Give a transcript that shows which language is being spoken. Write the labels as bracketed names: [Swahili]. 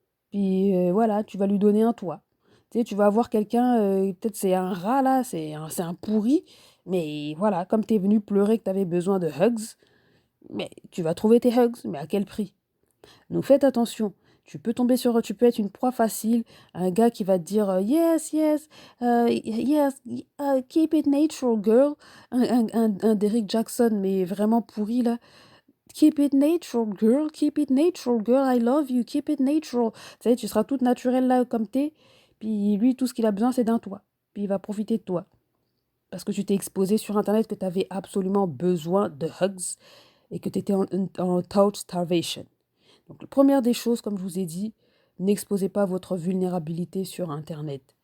[French] Puis voilà, tu vas lui donner un toit. Tu sais, tu vas avoir quelqu'un, peut-être c'est un rat là, c'est un pourri, mais voilà, comme t'es venu pleurer que t'avais besoin de hugs, mais tu vas trouver tes hugs, mais à quel prix? Donc faites attention. Tu peux être une proie facile, un gars qui va te dire [English] yes, yes, yes, keep it natural, girl. [French] Un Derrick Jackson, mais vraiment pourri là. [English] Keep it natural, girl, keep it natural, girl, I love you, keep it natural. [French] Tu sais, tu seras toute naturelle là comme t'es. Puis lui, tout ce qu'il a besoin, c'est d'un toit. Puis il va profiter de toi. Parce que tu t'es exposé sur Internet que tu avais absolument besoin de hugs et que tu étais en touch starvation. Donc, la première des choses, comme je vous ai dit, n'exposez pas votre vulnérabilité sur Internet.